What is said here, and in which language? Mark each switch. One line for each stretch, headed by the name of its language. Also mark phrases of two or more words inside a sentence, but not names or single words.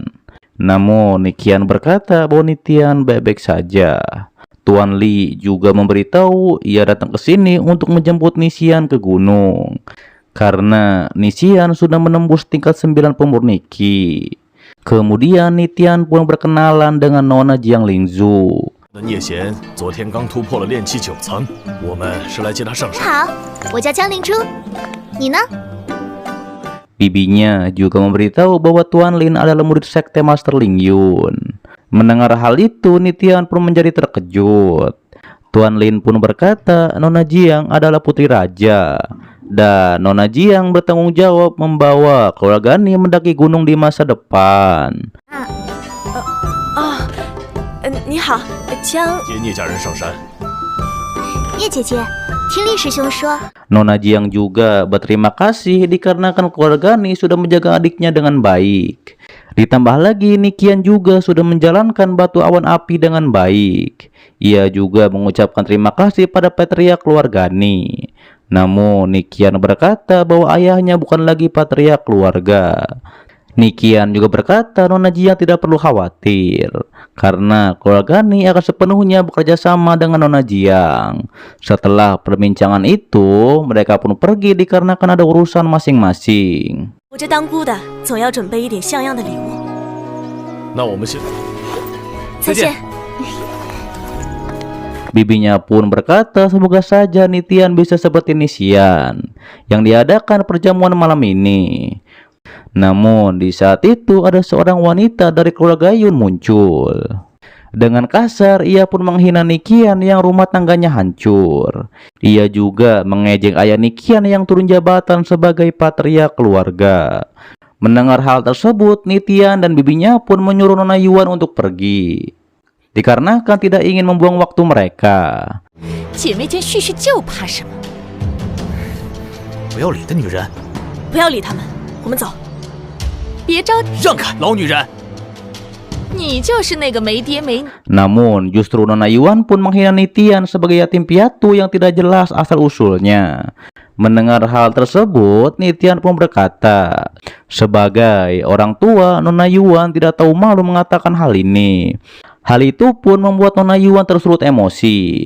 Indonesian: Namun Nikian berkata bahwa Nitian baik-baik saja. Tuan Li juga memberitahu ia datang ke sini untuk menjemput Nitian ke gunung. Karena Nitian sudah menembus tingkat 9 pemurniki. Kemudian Nitian pun berkenalan dengan Nona Jiang Lingzu.
Chinese: 聂贤昨天刚突破了炼气9层，我们是来接他上山。好，我叫江灵珠，你呢？
Indonesian: Bibinya juga memberitahu bahwa Tuan Lin adalah murid sekte Master Ling Yun. Mendengar hal itu, Nitian pun menjadi terkejut. Tuan Lin pun berkata Nona Jiang adalah putri raja. Dan Nona Jiang bertanggung jawab membawa keluarga Ni mendaki gunung di masa depan.
Chinese: 你好，江。接聂家人上山。叶姐姐，听厉师兄说，
Indonesian: Nona Jiang juga berterima kasih dikarenakan keluarga Ni sudah menjaga adiknya dengan baik. Ditambah lagi Nikian juga sudah menjalankan batu awan api dengan baik. Ia juga mengucapkan terima kasih pada patriark keluarga Ni. Namun Nikian berkata bahwa ayahnya bukan lagi patriark keluarga. Nikian juga berkata Nona Jiang tidak perlu khawatir karena keluarga Ni akan sepenuhnya bekerja sama dengan Nona Jiang. Setelah perbincangan itu, mereka pun pergi dikarenakan ada urusan masing-masing.
Chinese: 我这当姑的总要准备一点像样的礼物。那我们先再见。
Indonesian: Bibinya pun berkata semoga saja Nitian bisa seperti Nisian yang diadakan perjamuan malam ini. Namun di saat itu ada seorang wanita dari keluarga Yun muncul. Dengan kasar ia pun menghina Nikian yang rumah tangganya hancur. Ia juga mengejek ayah Nikian yang turun jabatan sebagai patriark keluarga. Mendengar hal tersebut, Nitian dan bibinya pun menyuruh Nona Yuan untuk pergi. Dikarenakan tidak ingin membuang waktu mereka.
Chinese: 姐妹间叙叙旧怕什么？不要理的女人，不要理他们，我们走。别着急，让开，老女人！你就是那个没爹没。
Indonesian: Namun justru Nona Yuan pun menghina Nitian sebagai yatim piatu yang tidak jelas asal-usulnya. Mendengar hal tersebut, Nitian pun berkata, sebagai orang tua, Nona Yuan tidak tahu malu mengatakan hal ini. Hal itu pun membuat Nona Yuan tersulut emosi.